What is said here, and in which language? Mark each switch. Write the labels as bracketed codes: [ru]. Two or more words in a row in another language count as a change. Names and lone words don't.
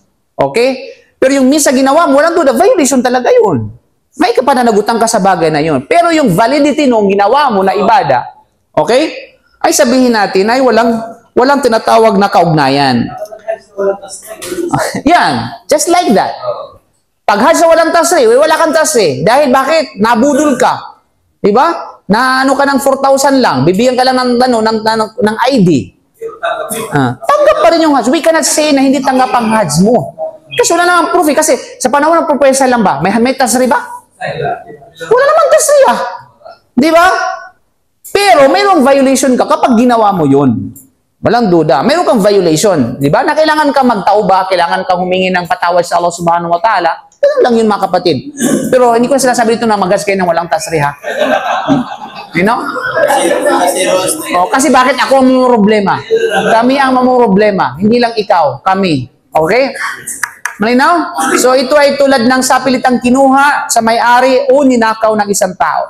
[tl] Okay? Pero yung misa ginawa mo, walang duda, violation talaga yun. May kapananagutan ka sa bagay na yun. Pero yung validity nung ginawa mo na ibada, okay? Ay sabihin natin ay walang tinatawag na kaugnayan. Yan, [en] just like that. [tl] Pag Hajj sa walang tasri, wala kang tasri. Dahil bakit? Nabudol ka. Diba? Na ano ka ng 4,000 lang, bibigyan ka lang ng ID. Tanggap pa rin yung Hajj. [en] We cannot say [tl] na hindi tanggap ang Hajj mo. Kasi wala namang proof eh. Kasi sa panahon ng propesa lang ba, may tasri ba? Wala namang tasri Di ba? Pero mayroong violation ka kapag ginawa mo yun. Walang duda. Mayroon kang violation. Di ba? Na kailangan ka magtauba, kailangan kang humingi ng patawad sa Allah [ar] سبحانه وتعالى. [tl] Ganun lang yun mga kapatid. Pero hindi ko sinasabi dito na magas kayo ng walang tasri [en] You know? [tl] Kasi bakit ako ang problema? Kami ang problema. Hindi lang ikaw. Kami. Okay? Malinaw? So ito ay tulad ng sapilitang kinuha sa may-ari o ninakaw ng isang tao.